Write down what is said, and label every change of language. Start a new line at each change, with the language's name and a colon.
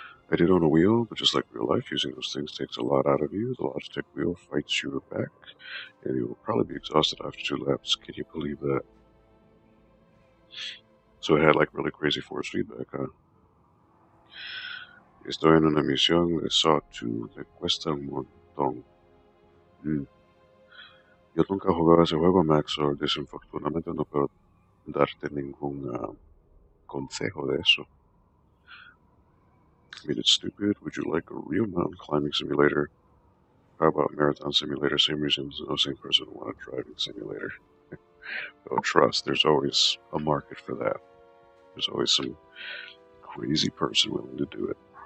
English: I did on a wheel, but just like real life, using those things takes a lot out of you. The Logitech wheel fights you back, and you will probably be exhausted after 2 laps. Can you believe that? So it had like really crazy force feedback, huh?
Spanish: Estoy en una misión de Sawtooth, le cuesta un montón. Yo nunca he jugado ese juego, Max, o desafortunadamente no puedo darte ningún consejo de eso.
English: I mean, it's stupid. Would you like a real mountain climbing simulator? How about marathon simulator? Same reasons no same person would want a driving simulator. Oh, trust, there's always a market for that. There's always some crazy person willing to do it.